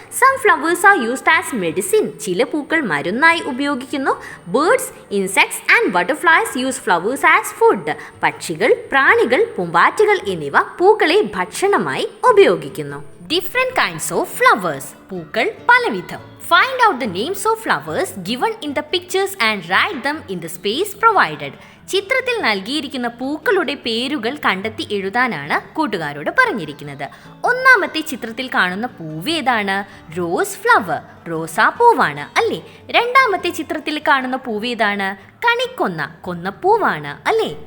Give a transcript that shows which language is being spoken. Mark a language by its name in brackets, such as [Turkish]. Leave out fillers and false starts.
[English] some flowers are used as medicine, [Malayalam] ചില പൂക്കൾ മരുന്നായി ഉപയോഗിക്കുന്നു. [English] birds, insects and butterflies use flowers as food, [Malayalam] പക്ഷികൾ, പ്രാണികൾ, പൂമ്പാറ്റകൾ എന്നിവ പൂക്കളെ ഭക്ഷണമായി ഉപയോഗിക്കുന്നു. [English] different kinds of flowers, [Malayalam] പൂക്കൾ പലവിധം. [English] Find out the names of flowers given in the pictures and write them in the space provided. [Malayalam] ചിത്രത്തിൽ നൽകിയിരിക്കുന്ന പൂക്കളുടെ പേരുകൾ കണ്ടെത്തി എഴുതാനാണ് കൂട്ടുകാരോട് പറഞ്ഞിരിക്കുന്നത്. ഒന്നാമത്തെ ചിത്രത്തിൽ കാണുന്ന പൂവ് ഏതാണ്? റോസ് ഫ്ലവർ, റോസാ പൂവാണ് അല്ലേ? രണ്ടാമത്തെ ചിത്രത്തിൽ കാണുന്ന പൂവ് ഏതാണ്? കണിക്കൊന്ന, കൊന്നപ്പൂവാണ് അല്ലേ?